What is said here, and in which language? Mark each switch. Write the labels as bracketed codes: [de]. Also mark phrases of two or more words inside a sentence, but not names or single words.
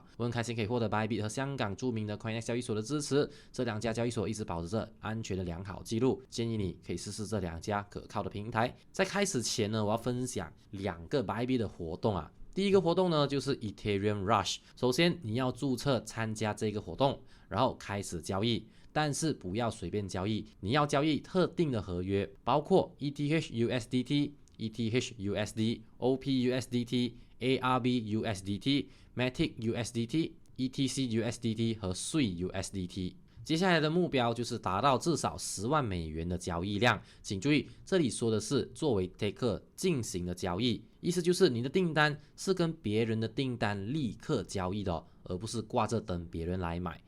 [zh] 我很开心可以获得 Bybit 和香港著名的 Coinex 交易所的支持，这2家交易所一直保持着安全的良好记录，建议你可以试试这2家可靠的平台。在开始前呢，我要分享2个 Bybit 的活动啊。第一个活动呢，就是 Ethereum Rush。首先你要注册参加这个活动，然后开始交易。但是不要随便交易，你要交易特定的合约，包括 ETH、USDT、ETHUSDT、ARB-USDT、Matic-USDT、ETC-USDT 和 Sui-USDT。接下来的目标就是达到至少10万美元的交易量，请注意，这里说的是作为 taker 进行的交易，意思就是你的订单是跟别人的订单立刻交易的而不是挂着等别人来买。